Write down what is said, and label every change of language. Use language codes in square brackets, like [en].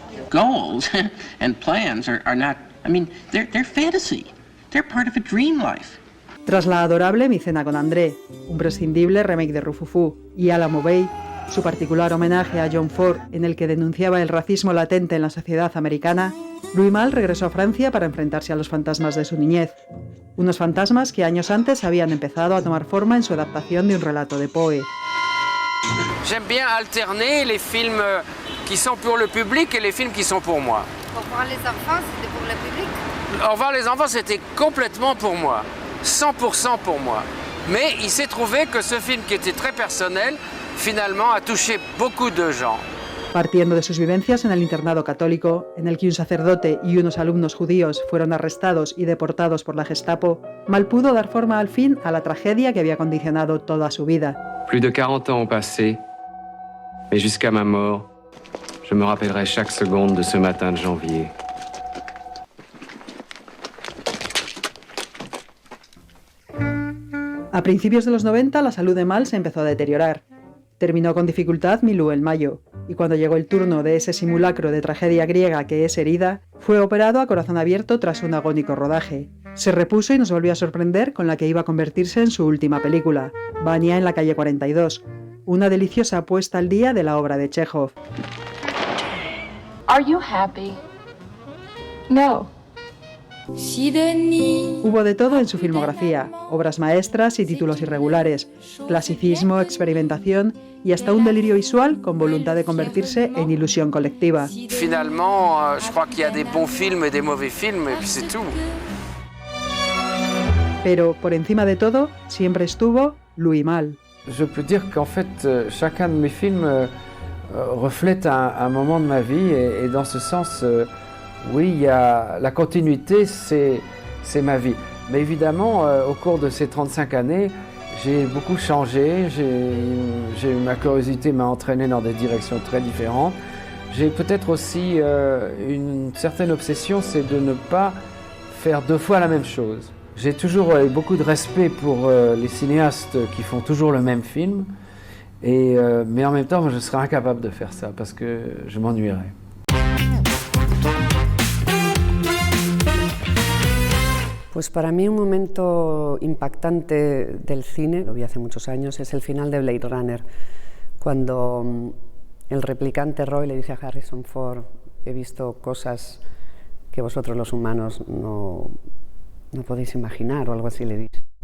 [en] Goals and plans are not, I mean, they're fantasy. They're part of a dream life. [es] Tras la adorable Mi cena con André, un prescindible remake de Rufufú, y Alamo Bay, su particular homenaje a John Ford en el que denunciaba el racismo latente en la sociedad americana, Louis Malle regresó a Francia para enfrentarse a los fantasmas de su niñez. Unos fantasmas que años antes habían empezado a tomar forma en su adaptación de un relato de Poe. [fr] J'aime bien alterner les films qui sont pour le public et les films qui sont pour moi. Au revoir les enfants, c'était pour le public? Au revoir les enfants, c'était complètement pour moi. 100% pour moi. Mais il s'est trouvé que ce film qui était très personnel, finalement, a touché beaucoup de gens. [es] Partiendo de sus vivencias en el internado católico, en el que un sacerdote y unos alumnos judíos fueron arrestados y deportados por la Gestapo, Malle pudo dar forma al fin a la tragedia que había condicionado toda su vida. [fr] Plus de 40 ans ont passé, mais jusqu'à ma mort, je me rappellerai chaque seconde de ce matin de janvier. [es] A principios de los 90, la salud de Malle se empezó a deteriorar. Terminó con dificultad Milú el Mayo, y cuando llegó el turno de ese simulacro de tragedia griega que es Herida, fue operado a corazón abierto tras un agónico rodaje. Se repuso y nos volvió a sorprender con la que iba a convertirse en su última película, Vania en la calle 42, una deliciosa puesta al día de la obra de Chekhov. [en] Are you happy? No. [es] Hubo de todo en su filmografía, obras maestras y títulos irregulares, clasicismo, experimentación y hasta un delirio visual con voluntad de convertirse en ilusión colectiva. [fr] Finalement, je crois qu'il y a des bons films et des mauvais films, et puis c'est tout. [es] Pero, por encima de todo, siempre estuvo Louis Malle. [fr] Je peux dire qu'en fait, chacun de mes films reflète un moment de ma vie et dans ce sens... Oui, il y a la continuité, c'est ma vie. Mais évidemment, au cours de ces 35 années, j'ai beaucoup changé. Ma curiosité m'a entraîné dans des directions très différentes. J'ai peut-être aussi une certaine obsession, c'est de ne pas faire deux fois la même chose. J'ai toujours eu beaucoup de respect pour les cinéastes qui font toujours le même film. Mais en même temps, je serais incapable de faire ça parce que je m'ennuierais. [es] Pues para mí un momento impactante del cine, lo vi hace muchos años, es el final de Blade Runner, cuando el replicante Roy le dice a Harrison Ford: he visto cosas que vosotros los humanos no podéis imaginar, o algo así le dice.